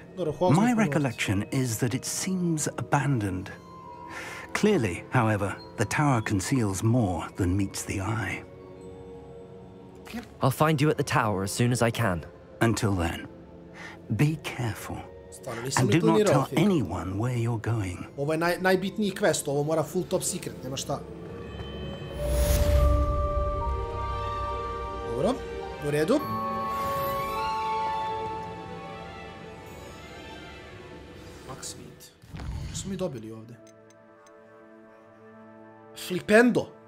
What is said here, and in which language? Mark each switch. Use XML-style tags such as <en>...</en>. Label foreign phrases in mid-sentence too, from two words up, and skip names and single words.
<en>My recollection is that it seems abandoned. Clearly, however, the tower conceals more than meets the eye. I'll find you at the tower as soon as I can. Until then, be careful. And do not tell anyone where you're going.</en> <bs>Ovo je najbitniji quest, ovo mora</bs> <en>full top secret,</en> <bs>nema šta. Dobro, u redu. MAXIMUS. Što smo mi dobili ovdje? Flipendo.</bs>